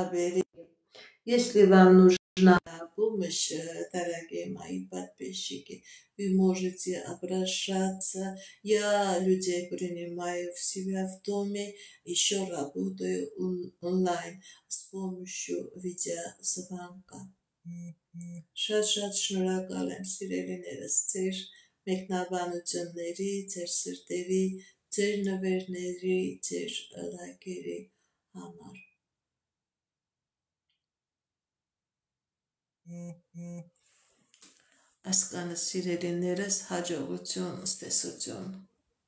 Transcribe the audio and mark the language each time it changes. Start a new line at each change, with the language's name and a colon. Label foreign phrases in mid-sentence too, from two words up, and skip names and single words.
Russian: Если вам нужно Помощь, дорогие мои подписчики. Вы можете обращаться. Я людей принимаю в себя в доме. Еще работаю онлайн с помощью видеозвонка.
Armenian: Շատ շնորհակալ եմ սիրելիներս ձեր մեկնաբանությունների, ձեր սրտերի, ձեր նվերների, ձեր լայքերի համար։ Ասկանը սիրելիներս հաջողություն, ստեսություն։